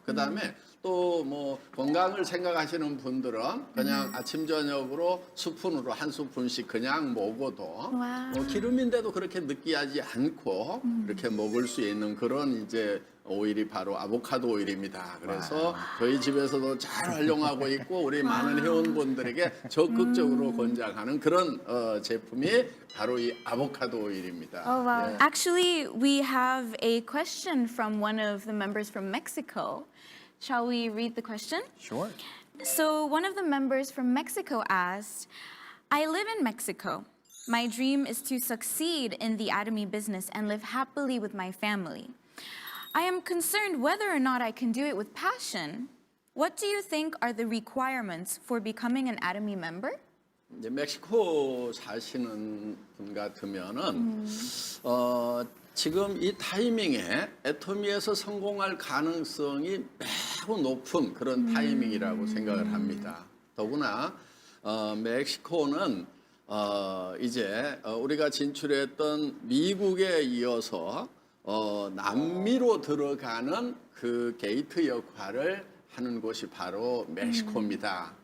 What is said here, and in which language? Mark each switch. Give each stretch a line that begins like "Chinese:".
Korean: 그다음에 또 뭐 건강을 생각하시는 분들은 그냥 아침 저녁으로 스푼으로 한 스푼씩 그냥 먹어도 기름인데도 그렇게 느끼하지 않고 이렇게 먹을 수 있는 그런 이제 오일이 바로 아보카도 오일입니다. 그래서 저희 집에서도 잘 활용하고 있고 우리 많은 회원분들에게 적극적으로 권장하는 그런 제품이 바로 이 아보카도 오일입니다.
English: Oh, wow. Actually, we have a question from one of the members from Mexico. Shall we read the question? Sure. So, one of the members from Mexico asked, I live in Mexico. My dream is to succeed in the Atomy business and live happily with my family. I am concerned whether or not I can do it with passion. What do you think are the requirements for becoming an Atomy member?
Korean: 이제 멕시코 사시는 분 같으면은 지금 이 타이밍에 애터미에서 성공할 가능성이 매우 높은 그런 타이밍이라고 생각을 합니다. 더구나 멕시코는 이제 우리가 진출했던 미국에 이어서 남미로 들어가는 그 게이트 역할을 하는 곳이 바로 멕시코입니다.